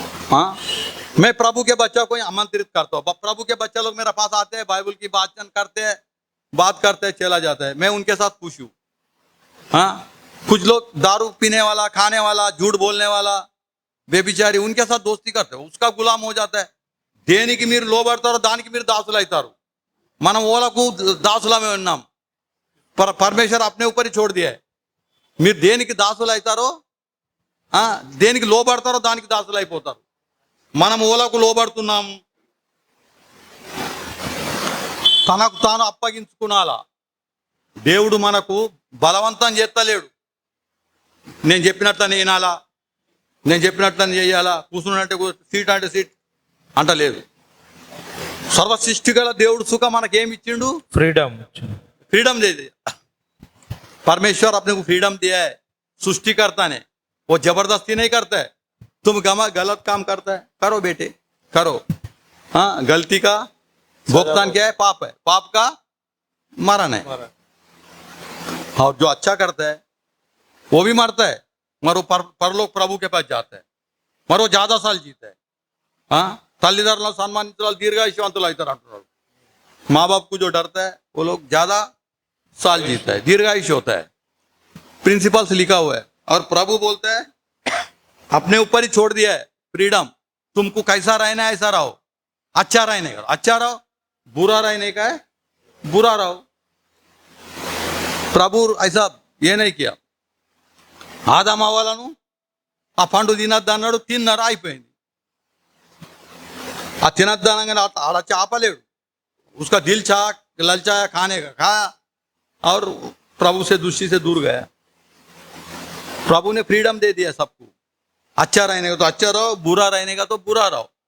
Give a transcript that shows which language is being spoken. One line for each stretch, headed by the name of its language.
Hindi: हाँ, मैं प्रभु के बच्चों को आमंत्रित करता हूँ. प्रभु के बच्चे लोग मेरे पास आते हैं, बाइबल की वाचन करते हैं, बात करते हैं, चला जाता है. मैं उनके साथ खुश हूँ. हाँ, कुछ लोग दारू पीने वाला, खाने वाला, झूठ बोलने वाला, बेबिचारी, उनके साथ दोस्ती करते हो, उसका गुलाम हो जाता है.
Telugu: దేనికి మీరు లోబడతారో దానికి మీరు దాసులు అవుతారు. మనం ఓలకు దాసులమే ఉన్నాం.
Hindi: పరమేశ్వర్ अपने ऊपर ही छोड़ दिया है.
Telugu: మీరు దేనికి దాసులు అవుతారో, దేనికి లోబడతారో దానికి దాసులు అయిపోతారు. మనం ఓలకు లోబడుతున్నాము, తనకు తాను అప్పగించుకునాలా. దేవుడు మనకు బలవంతం చేస్తలేడు. నేను చెప్పినట్లని వినాలా, నేను చెప్పినట్లని చేయాలా, కూర్చున్నట్టే సీట్ అంటే సీట్ అంటలేదు. సర్వ సృష్టి గల దేవుడు సుఖ మనకేమి ఇచ్చిండు?
Hindi: फ्रीडम फ्रीडम दे दिया. परमेश्वर अपने को फ्रीडम दिया है. सृष्टिकर्ता ने, वो जबरदस्ती नहीं करता है. तुम गलत काम करता है, करो बेटे करो. हाँ, गलती का भुगतान क्या है? पाप है. पाप का मरण है. और जो अच्छा करता है वो भी मरता है, मगर वो परलोक प्रभु के पास जाता है, मगर वो ज्यादा साल जीता है.
Telugu: हाँ, తల్లిదండ్రులను సన్మానించాలి, దీర్ఘాయుష్యవంతులు అవుతారు అంటున్నారు.
Hindi: माँ बाप को जो डरता है वो लोग ज्यादा साल जीता है, दीर्घायुष होता है. प्रिंसिपल्स लिखा हुआ है. और प्रभु बोलता है अपने ऊपर ही छोड़ दिया है फ्रीडम. तुमको कैसा रहना है ऐसा रहो. अच्छा रहने का अच्छा रहो, बुरा रहने का है बुरा रहो. प्रभु ऐसा ये नहीं किया.
Telugu: ఆదాము అవ్వాలను ఆ పండు తినద్దు అన్నాడు, తిన్నారు, అయిపోయింది. ఆ తినద్దానంగానే ఆడ ఆపలేడు.
Hindi: उसका दिल चाह ललचाया, खाने का खाया और प्रभु से दृष्टि से दूर गया. प्रभु ने फ्रीडम दे दिया सबको. अच्छा रहने का तो अच्छा रहो, बुरा रहने का तो बुरा रहो.